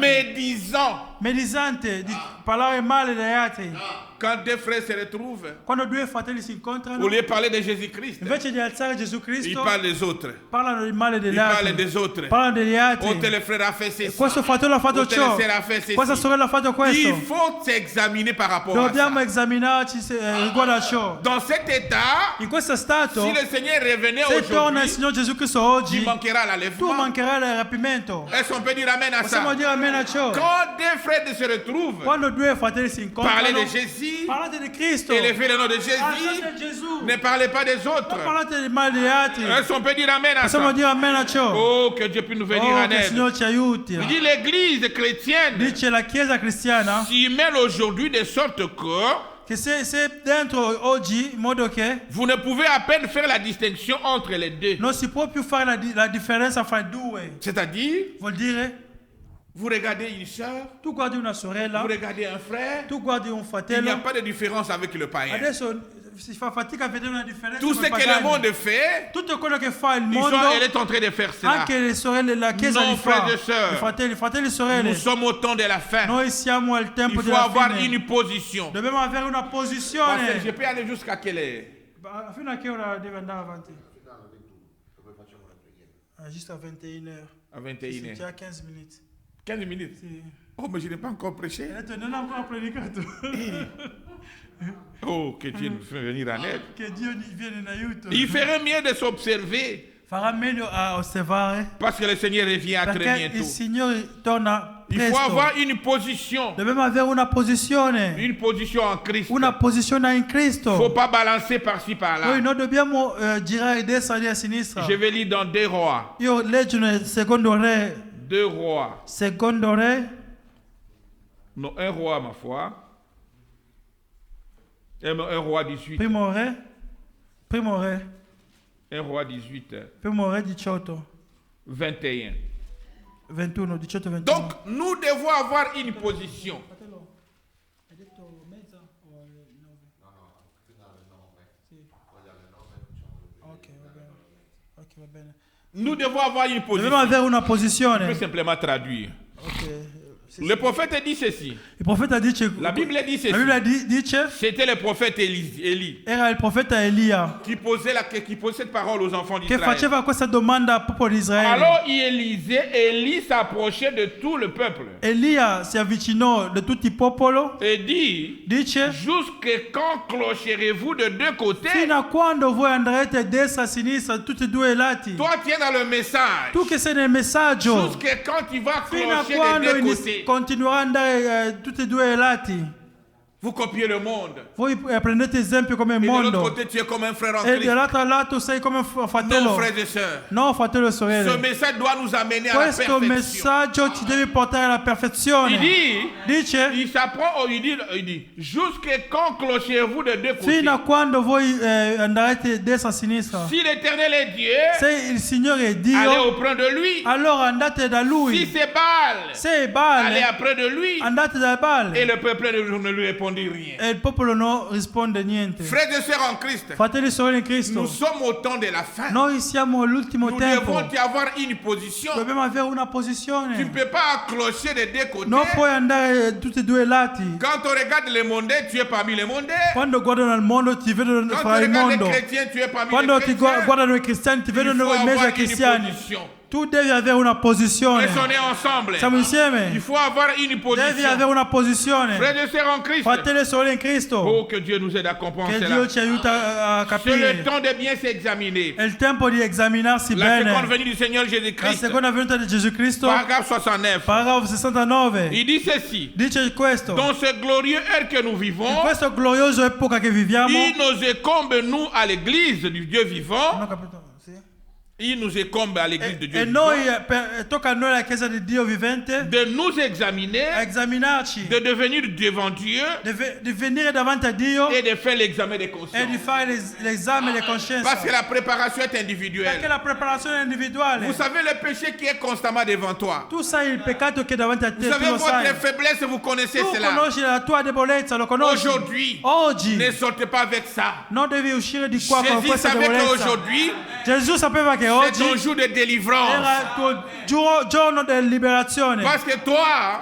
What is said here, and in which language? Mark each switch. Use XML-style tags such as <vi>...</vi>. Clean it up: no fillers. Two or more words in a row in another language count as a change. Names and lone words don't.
<fr>médisants.</fr> <it>Medisanti, di parlare male degli altri.</it> <fr>Quand deux frères se retrouvent,</fr> <it>Quando due fratelli si</it> <fr>au</fr> <it>incontrano,</it> <fr>lieu de parler de Jésus-Christ,</fr> <it>invece di alzare Gesù</it> <fr>ils</fr> <it>Cristo,</it> <fr>parlent des autres.</fr> <it>parlano di male</it> <fr>Ils</fr> <it>degli</it> <fr>parlent</fr> <it>altri.</it> <fr>des autres.</fr> <it>Parlano degli altri.</it> <fr>Oh, tel frère a fait ceci.</fr> <it>Questo fratello ha fatto</it> <fr>Oh, telle</fr> <it>ciò.</it> <fr>sœur a fait ceci.</fr> <it>Questa sorella ha fatto questo.</it> <fr>Il faut s'examiner par rapport à</fr> <it>Dobbiamo</it> <fr>ça.</fr> <it>esaminarci riguardo a ciò.</it> <fr>Dans cet état,</fr> <it>In questo stato,</it> <fr>si le Seigneur revenait</fr> <it>se torna il</it> <fr>aujourd'hui,</fr> <it>Signore Gesù Cristo</it> <fr>tu</fr> <it>oggi,</it> <fr>manqueras</fr> <it>tu</it> <fr>l'enlèvement.</fr> <it>mancherai il rapimento.</it> <fr>Est-ce qu'on peut dire amen à</fr> <it>Possiamo</it> <fr>ça?</fr> <it>dire amen a ciò.</it> <fr>Quand deux frères se retrouvent,</fr> <it>Quando due fratelli si</it> <fr>parlez</fr> <it>incontrano,</it> <fr>de Jésus,</fr> <it>parlate di Cristo.</it> <fr>élevez le nom de Jésus,</fr> <it>Alzate Gesù.</it> <fr>ne parlez pas des</fr> <it>Non</it> <fr>autres.</fr> <it>parlate di male degli altri.</it> <fr>Est-ce qu'on peut dire amen à</fr> <it>Possiamo</it> <fr>ça?</fr> <it>dire amen a ciò.</it> <fr>Oh, que Dieu puisse nous venir</fr> <it>Oh,</it> <fr>en</fr> <it>che il</it> <fr>aide.</fr> <it>Signore ci aiuti.</it> <fr>Il dit l'église chrétienne</fr> <it>Dice la Chiesa cristiana</it> <fr>s'y mêle aujourd'hui de sorte que</fr> <it>che se dentro oggi, in modo che</it> <fr>vous ne pouvez à peine faire la distinction entre les deux.</fr> <it>non si può più fare la differenza fra i due.</it> <fr>C'est-à-dire,</fr> <it>Vuol dire,</it> <fr>vous regardez une sœur,</fr> <it>tu guardi una sorella,</it> <fr>vous regardez un frère,</fr> <it>tu guardi un</it> <fr>il n'y a</fr> <it>fratello,</it> <fr>pas de différence avec le païen.</fr> <it>adesso si fa fatica a vedere una differenza.</it> <fr>Tout</fr> <it>con</it> <fr>ce</fr> <it>i</it> <fr>que le</fr> <it>pagani.</it> <fr>monde fait,</fr> <it>Tutto quello che fa il mondo,</it> <fr>elle est en train de faire cela.</fr> <it>anche le sorelle della Chiesa</it> <fr>Non,</fr> <it>li fa.</it> <fr>frères et sœurs.</fr> <it>I fratelli e</it> <fr>Nous</fr> <it>sorelle,</it> <fr>sommes au temps de la fin.</fr> <it>noi siamo al</it> <fr>Il</fr> <it>tempo</it> <fr>faut</fr> <it>della</it> <fr>avoir</fr> <it>fine.</it> <fr>une position.</fr> <it>Dobbiamo avere una</it> <fr>Parce que je</fr> <it>posizione.</it> <fr>peux aller jusqu'à quelle heure?</fr> <it>Fino a che ora deve andare avanti? Giusto a 21h.</it> <fr>À 21</fr> <it>C'è</it> <fr>heures.</fr> <it>15 minuti.</it> <fr>15 minutes.</fr> <it>Sì.</it> <fr>Oh, mais je n'ai pas encore prêché.</fr> <it>Ha detto, non ha ancora predicato.</it> <fr>Oh, que Dieu nous fait venir en aide.</fr> <it>Che Dio gli viene in aiuto.</it> <fr>Il ferait mieux de s'observer</fr> <it>Farà meglio a osservare</it> <fr>parce que le Seigneur revient à très</fr> <it>perché il</it> <fr>bientôt.</fr> <it>Signore torna</it> <fr>Il faut</fr> <it>presto.</it> <fr>avoir une position</fr> <it>Dobbiamo avere una posizione</it> <fr>en Christ.</fr> <it>una posizione in</it> <fr>Il ne faut</fr> <it>Cristo.</it> <fr>pas balancer par-ci</fr> <it>Noi</it> <fr>par-là.</fr> <it>non dobbiamo girare a destra e a sinistra.</it> <fr>Je vais lire dans 2 rois.</fr> <it>Io leggo nel secondo re,</it> <fr>2 rois.</fr> <it>secondo re,</it> <fr>Non, 1 roi, ma foi. 1 roi 18.</fr> <it>primo re,</it> <fr>1 roi 18.</fr> <it>primo re 18, 21. 21, 18, 21.</it> <fr>Donc, nous devons avoir une position.</fr> <it>Ok, va bene.</it> <fr>Nous devons avoir une</fr> <it>Dobbiamo</it> <fr>position.</fr> <it>avere una</it> <fr>Je peux</fr> <it>posizione.</it> <fr>simplement traduire.</fr> <it>Ok.</it> <fr>Le prophète dit ceci.</fr> <it>Il profeta dice,</it> <fr>La Bible dit ceci.</fr> <it>la Bibbia dice,</it> <fr>C'était le prophète Élie</fr> <it>era il profeta Elia</it> <fr>qui posait cette parole aux enfants</fr> <it>che</it> <fr>d'Israël.</fr> <it>faceva questa domanda al popolo di Israele.</it> <fr>Alors Élie s'approchait de tout le peuple</fr> <it>Elia si avvicinò di tutto il popolo,</it> <fr>et dit,</fr> <it>dice,</it> <fr>jusque quand clocherez-vous de deux côtés?</fr> <it>fino a quando voi andrete a destra e a sinistra, tutti e due i lati.</it> <fr>Toi, tiens dans le message.</fr> <it>Tu che sei nel messaggio,</it> <fr>Jusque quand tu vas</fr> <it>fino a</it> <fr>clocher</fr> <it>quando</it> <fr>des deux côtés?</fr> <it>continuerà ad andare tutti e due i lati.</it> <fr>Vous copiez le monde.</fr> <it>Voi prendete esempio come il</it> <fr>Et de l'autre</fr> <it>mondo</it> <fr>côté, tu es comme un frère en</fr> <it>e</it> <fr>Christ.</fr> <it>dall'altro lato sei come</it> <fr>Non,</fr> <it>fratello.</it> <fr>frères et sœurs.</fr> <it>No, fratello e</it> <fr>Ce</fr> <it>sorelle.</it> <fr>message doit nous amener à la</fr> <it>Questo</it> <fr>perfection.</fr> <it>messaggio ci deve portare alla perfezione.</it> <fr>Il dit,</fr> <it>Dice,</it> <fr>il s'apprend, il dit, jusque quand clochez-vous de deux côtés?</fr> <it>fino a quando voi andrete destra e sinistra.</it> <fr>Si l'Éternel est Dieu,</fr> <it>Se il Signore è</it> <fr>allez</fr> <it>Dio,</it> <fr>auprès de lui.</fr> <it>allora andate da</it> <fr>Si</fr> <it>Lui.</it> <fr>c'est Baal,</fr> <it>Se è</it> <fr>allez</fr> <it>Baal,</it> <fr>après de lui.</fr> <it>andate da</it> <fr>Et</fr> <it>Baal.</it> <fr>le peuple ne lui répondit répondu rien.</fr> <it>e il popolo non risponde niente.</it> <fr>Frères et sœurs en Christ,</fr> <it>Fratelli e sorelle in Cristo,</it> <fr>nous sommes au temps de la fin.</fr> <it>noi siamo all'ultimo</it> <fr>Nous</fr> <it>tempo.</it> <fr>devons y avoir une position.</fr> <it>Dobbiamo avere una</it> <fr>Tu ne</fr> <it>posizione.</it> <fr>peux pas accrocher des deux côtés.</fr> <it>Non puoi andare tutti e due i lati.</it> <fr>Quand on regarde les mondains, tu es parmi les mondains.</fr> <it>Quando guardano al mondo ti vedono</it> <fr>Quand</fr> <it>fra</it> <fr>tu</fr> <it>il</it> <fr>regardes les</fr> <it>mondo.</it> <fr>chrétiens, tu es parmi</fr> <it>Quando</it> <fr>les</fr> <it>ti</it> <fr>chrétiens.</fr> <it>guardano i cristiani ti</it> <fr>Il</fr> <it>vedono</it> <fr>faut</fr> <it>in mezzo ai</it> <fr>avoir une</fr> <it>cristiani.</it> <fr>position.</fr> <it>Tu devi avere una posizione.</it> <fr>Et on est ensemble.</fr> <it>Siamo</it> <fr>Il</fr> <it>insieme.</it> <fr>faut avoir une</fr> <it>Devi</it> <fr>position.</fr> <it>avere una posizione.</it> <fr>Frères et sœurs en Christ,</fr> <it>Fratelli e sorelle in Cristo,</it> <fr>oh que Dieu nous aide à comprendre</fr> <it>che</it> <fr>cela.</fr> <it>Dio ci aiuta a</it> <fr>C'est le</fr> <it>capire.</it> <fr>temps de bien s'examiner.</fr> <it>È il tempo di esaminarsi</it> <fr>La seconde</fr> <it>bene.</it> <fr>venue du Seigneur</fr> <it>La</it> <fr>Jésus-Christ,</fr> <it>seconda venuta di Gesù Cristo,</it> <fr>paragraphe 69.</fr> <it>paragrafo 69,</it> <fr>Il dit ceci.</fr> <it>dice questo.</it> <fr>Dans ce glorieux heure que nous</fr> <it>In</it> <fr>vivons,</fr> <it>questa gloriosa epoca che viviamo,</it> <fr>il nous incombe, nous, à l'église du Dieu vivant,</fr> <it>non ho capito, sì.</it> <fr>il nous incombe à l'église de Dieu</fr> <it>E</it> <fr>vivant,</fr> <it>noi, tocca a noi la Chiesa di Dio vivente,</it> <fr>de nous examiner,</fr> <it>a esaminarci,</it> <fr>de devenir devant Dieu</fr> <it>di venire davanti a Dio</it> <fr>et de faire l'examen des</fr> <it>e di</it> <fr>consciences.</fr> <it>fare l'esame di coscienza.</it> <fr>Parce que la préparation est</fr> <it>Perché</it> <fr>individuelle.</fr> <it>la preparazione è individuale.</it> <fr>Vous savez le péché qui est constamment devant toi.</fr> <it>Tu sai il peccato che è davanti a te,</it> <fr>Vous</fr> <it>tu</it> <fr>savez</fr> <it>lo sai.</it> <fr>votre faiblesse, vous connaissez</fr> <it>Tu</it> <fr>cela.</fr> <it>conosci la tua debolezza, lo conosci.</it> <fr>Aujourd'hui,</fr> <it>Oggi</it> <fr>ne sortez pas avec ça.</fr> <it>non devi uscire di qua con</it> <fr>Jésus</fr> <it>questa</it> <fr>savait</fr> <it>debolezza.</it> <fr>qu'aujourd'hui,</fr> <it>Gesù sapeva che</it> <fr>c'est</fr> <it>oggi</it> <fr>ton jour de délivrance.</fr> <it>era il tuo giorno della liberazione.</it> <fr>Parce que toi,</fr>